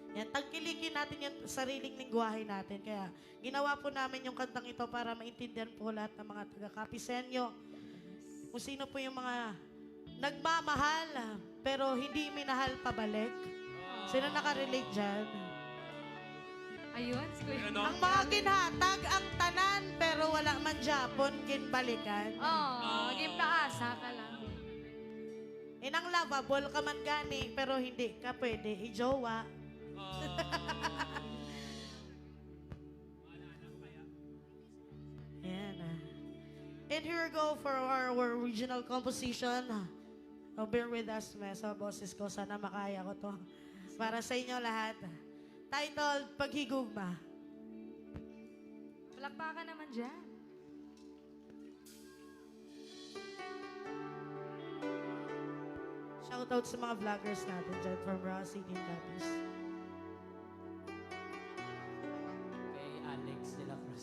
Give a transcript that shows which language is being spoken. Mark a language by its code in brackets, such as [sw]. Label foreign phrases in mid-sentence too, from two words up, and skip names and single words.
[tl] tangkilikin natin yung sariling lingwahe natin. Kaya ginawa po namin yung kantang ito para maintindihan po lahat ng mga taga-Kapisenyo. Kung sino po yung mga nagmamahal, pero hindi minahal pabalik. Sino nakarelate dyan? Ayun, si Kuya. [hil] Ang mga ginhatag ang tanan, pero wala man Japon ginbalikan. [tl] Oo, game paasa ka lang. [hil] Inang lovable ka man gani, [tl] pero hindi ka pwede ijowa. Ayan ah. [en] And here we go for our original composition. Oh, bear with us, [tl] sa boses ko. Sana makaya ko to. Para sa inyo lahat. Titled, Paghigugma. Palakpakan naman dyan. Shoutout sa mga vloggers natin dyan from Raw City Tapis. Kay Alex de la Cruz.